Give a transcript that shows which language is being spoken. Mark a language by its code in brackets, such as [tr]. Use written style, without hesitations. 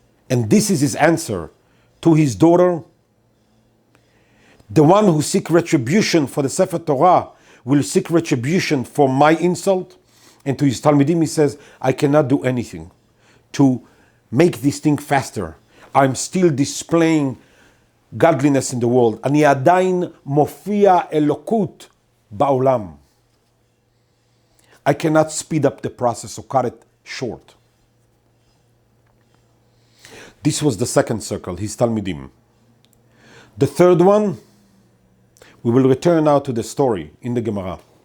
[en] And this is his answer to his daughter, The one who seek retribution for the Sefer Torah will seek retribution for my insult. And to his Talmidim he says, I cannot do anything to make this thing faster. I'm still displaying godliness in the world. [he] אני עדיין מופיע אלוקות בעולם. [en] I cannot speed up the process or cut it short. This was the second circle, his Talmidim. The third one, we will return now to the story in the Gemara.